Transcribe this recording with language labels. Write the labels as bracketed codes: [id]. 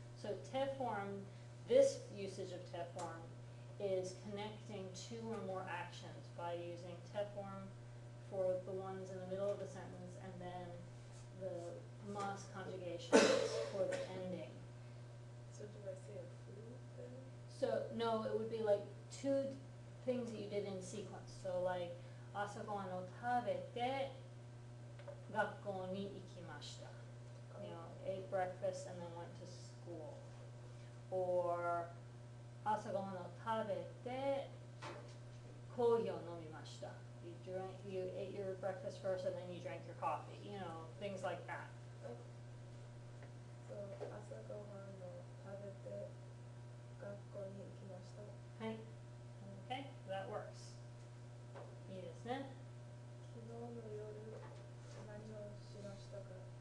[en] So te form, this usage of te form is connecting two or more actions by using te form for the ones in the middle of the sentence and then the mas conjugations for the ending. so do I say a food then? So, no, it would be like two things that you did in sequence. So like, [ja] 朝ごはんを食べて学校に行きました. [en] You know, ate breakfast and then went to school. Or [ja] 朝ごはんを食べてコーヒーを飲みました. [en] You ate your breakfast first and then you drank your coffee. You know, things like that. So [ja] 朝ごはんを食べて学校に行きました。はい. [en] Okay, that works. [ja] いいですね。昨日の夜何をしましたか？